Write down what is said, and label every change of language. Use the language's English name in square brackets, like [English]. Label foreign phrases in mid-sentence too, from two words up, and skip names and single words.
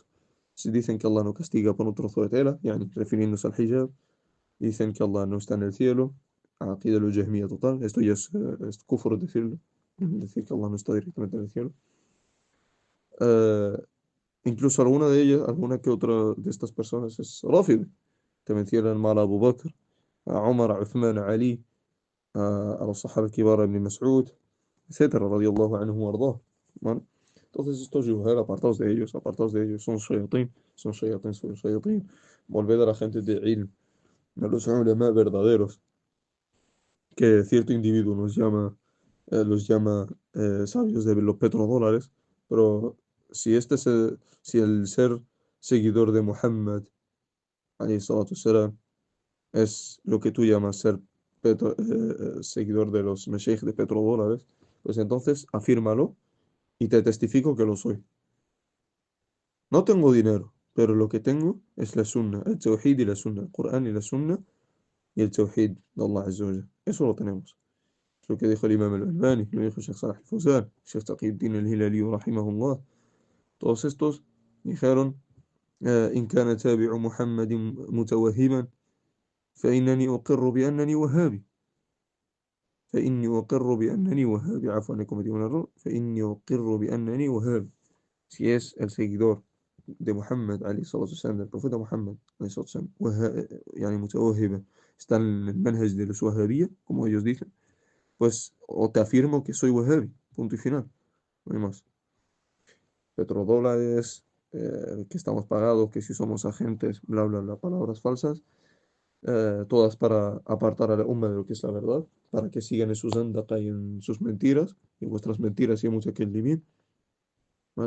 [Spanish] Si dicen que Allah no castiga por un trozo de tela, yani refiriéndose al hijab, dicen que Allah no está en el cielo, aqida lo jahmiyya total, esto ya es kufr decirlo, decir que Allah no está directamente en el cielo. Eh, Incluso alguna de ellas, alguna que otra de estas personas es Rafid, te mencionan mal a Abu Bakr, a Umar, a Uthman, a Ali, a los [Arabic] صحابة كبار, [Spanish] a Ibn Mas'ud, etcétera, [Arabic] رضي الله عنه وأرضاه. [Spanish] ¿Vale? Entonces estos yuhal, apartados de ellos, son shayatín. Volved a la gente de ilm, a los ulama verdaderos, que cierto individuo los llama sabios de los petrodólares, pero si el ser seguidor de Muhammad, [Arabic] عليه الصلاة والسلام, [Spanish] es lo que tú llamas ser seguidor de los meshayikh de petrodólares, pues entonces afírmalo y te testifico que lo soy. No tengo dinero, pero lo que tengo es la sunna, el tawhid y la sunna, el Qur'an y la sunna y el tawhid de Allah [Arabic] عز وجل. [Spanish] Eso lo tenemos. Es lo que dijo el Imam al-Albani, lo dijo Sheikh Salah al-Fawzan, Sheikh Taqiyuddin al-Hilali, rahimahullah. Todos estos dijeron: [Arabic] إن كان تابع محمد متوهما فإنني أقر بأنني وهابي فإني أقر بأنني وهابي عفوا أنكم [Spanish] cometí un error [Arabic] فإني أقر بأنني وهابي. [Spanish] Si es el seguidor de Muhammad [Arabic] عليه الصلاة والسلام, [Spanish] del profeta [Arabic] Muhammad عليه الصلاة والسلام, يعني متوهبة, [Spanish] está en el manhaj de los wahabiyya, como ellos dicen, pues o te afirmo que soy wahabi, punto y final, no hay más. Petrodólares, que estamos pagados, que si somos agentes, bla, bla, bla, palabras falsas, todas para apartar a la umma de lo que es la verdad, para que sigan en sus andaqa y en sus mentiras, y vuestras mentiras y mucha que el ¿vale?